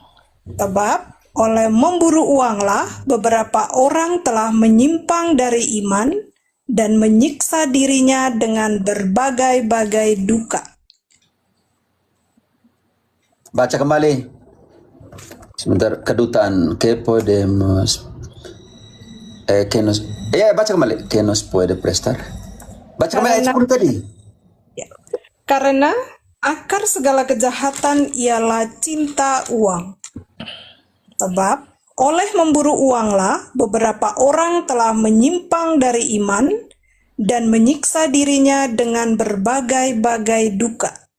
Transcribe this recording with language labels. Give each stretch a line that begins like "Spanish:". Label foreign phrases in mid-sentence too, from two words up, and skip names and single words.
Indonesian: Sebab oleh memburu uanglah beberapa orang telah menyimpang dari iman dan menyiksa dirinya dengan berbagai-bagai duka. Baca kembali. Sebentar, kedutaan.
Spanish: Que podemos... que nos...
Indonesian: baca kembali.
Spanish: Que nos puede prestar.
Indonesian: Baca kembali ayat 10 tadi. Ya. Karena akar segala kejahatan ialah cinta uang. Sebab oleh memburu uanglah beberapa orang telah menyimpang dari iman dan menyiksa dirinya dengan berbagai-bagai duka.